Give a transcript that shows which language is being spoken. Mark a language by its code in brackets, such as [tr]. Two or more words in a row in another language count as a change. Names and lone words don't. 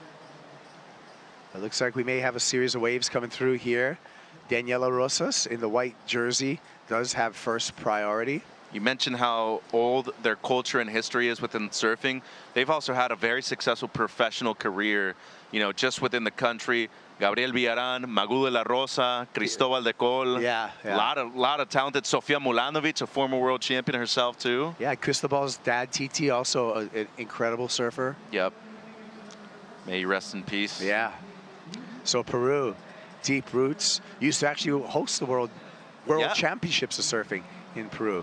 [en] It looks like we may have a series of waves coming through here. Daniela Rosas in the white jersey does have first priority. You mentioned how old their culture and history is within surfing. They've also had a very successful professional career, you know, just within the country. Gabriel Villaran, Magu de la Rosa, Cristobal de Col. Yeah. A lot of talented. Sofia Mulanovic, a former world champion herself, too. Yeah, Cristobal's dad, TT, also an incredible surfer. Yep. May he rest in peace. Yeah. So Peru, deep roots, used to actually host the World Championships of Surfing in Peru.